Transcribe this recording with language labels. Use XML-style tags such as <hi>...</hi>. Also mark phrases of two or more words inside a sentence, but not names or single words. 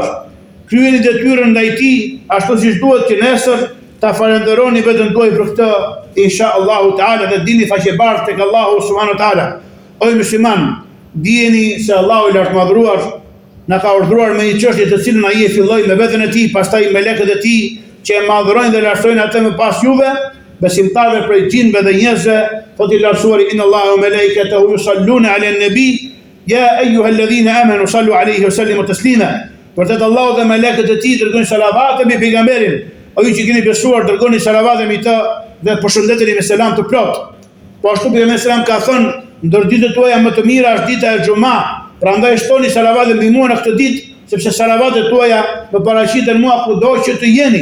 <sq>Kryeni detyrën ndaj tij ashtu siç duhet që nesër ta falenderoni veten tuaj për këtë,</sq> <ar>إن شاء الله تعالى,</ar> <sq>dhe dini faqebartë tek Allahu</sq> <ar>سبحانه وتعالى.</ar> <sq>O musliman, dijeni se Allahu i lartëmadhëruar na ka urdhëruar me një çështje të cilën ai e filloi me veten e tij, pastaj me lekët e tij që e madhrojnë dhe lartësojnë atë më pas juve, besimtarëve prej gjinëve dhe njerëzve, thotë i lartësuari</sq> <ar>إن الله وملائكته يصلون على النبي يا أيها الذين آمنوا صلوا عليه وسلموا تسليما.</ar> <sq>Vërtet Allahu dhe melekët e tij dërgojnë salavate mbi pejgamberin. O ju që keni besuar, dërgoni salavate mbi të dhe përshëndeteni me selam të plot. Po ashtu pejgamberi selam ka thënë, ndër ditët tuaja më të mira është dita e xumë. Prandaj shtoni salavate mbi mua në këtë ditë, sepse salavatet tuaja më paraqiten mua kudo që të jeni.</sq>